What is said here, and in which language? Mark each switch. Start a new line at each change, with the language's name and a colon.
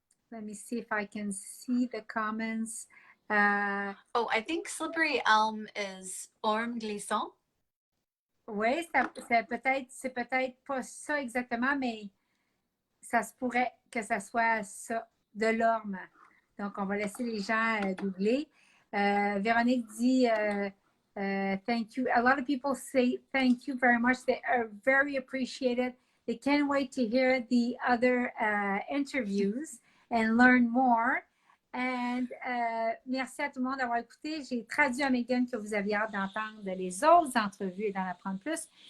English: Let me see if I can see the comments. Oh, I think slippery elm is orme glissant.
French: Oui, c'est peut-être pas ça exactement, mais ça se pourrait que ça soit ça, de l'orme. Donc, on va laisser les gens googler.
English: Véronique
French: dit
English: thank you. A lot of people say thank you very much. They are very appreciated. They can't wait to hear the other interviews and learn more. And
French: merci à tout le monde d'avoir écouté. J'ai traduit à Meghan que vous aviez hâte d'entendre les autres entrevues et d'en apprendre plus.